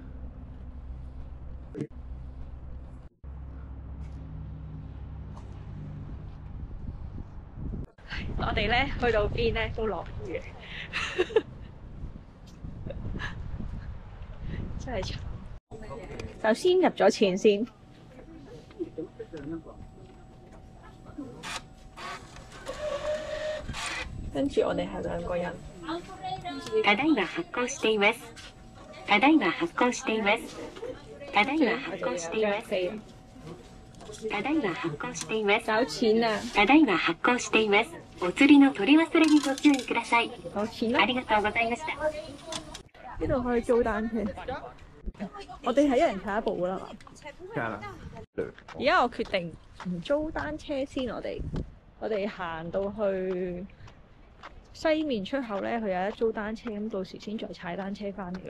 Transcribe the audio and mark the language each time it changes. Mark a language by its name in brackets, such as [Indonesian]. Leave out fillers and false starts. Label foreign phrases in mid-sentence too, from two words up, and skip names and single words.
[Cantonese] 我哋咧去到邊咧都落雨嘅，真係慘。首先入咗錢先，跟住我哋係兩個人。 [Japanese] ただいま発行しています。ただいま発行しています。ただいま発行しています。ただいま発行しています。 [Cantonese] 找錢啊！ [Japanese] ただいま発行しています。お釣りの取り忘れにご注意ください。 [Cantonese] 找錢啦！ [Japanese] ありがとうございました。 [Cantonese] 呢度可以租單車，我哋係一人踩一部噶啦嘛。梗係啦。而家我決定唔租單車先，我哋行到去西面出口咧，佢有得租單車，咁到時先再踩單車翻嚟咯。